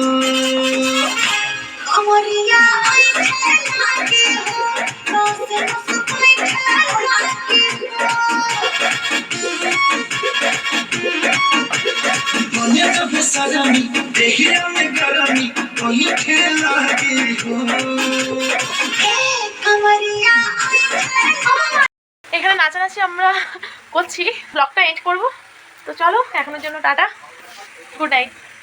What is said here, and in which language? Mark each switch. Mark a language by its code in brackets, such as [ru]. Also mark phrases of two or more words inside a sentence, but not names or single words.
[bho] अमरिया आई लागे हो रोसे रोसे कोई लागे बने तो बेसरमी देहिया में गरमी पैठे लगी हो अमरिया आई [bn] এখানে নাচানাচি আমরা করছি ব্লগটা এন্ড করব তো চলো এখনের জন্য টাটা [en] good night